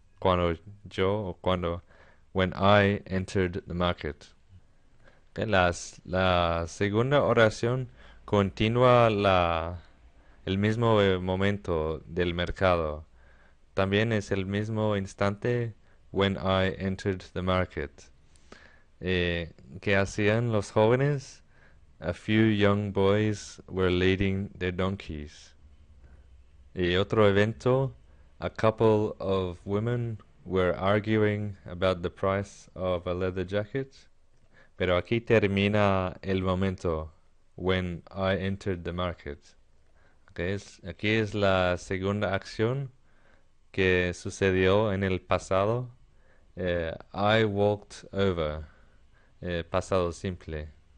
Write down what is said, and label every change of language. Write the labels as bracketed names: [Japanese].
[English] When I entered the market. Okay, [Spanish] la segunda oración continúa el mismo momento del mercado. También es el mismo instante [English] when I entered the market. [Spanish] ¿Qué hacían los jóvenes? [English] A few young boys were leading their donkeys. [Spanish] Y otro evento, [English] a couple of women were arguing about the price of a leather jacket. [Spanish] Pero aquí termina el momento, [English] when I entered the market. [Spanish] Aquí es la segunda acción que sucedió en el pasado. [English] I walked over, [Spanish] pasado simple.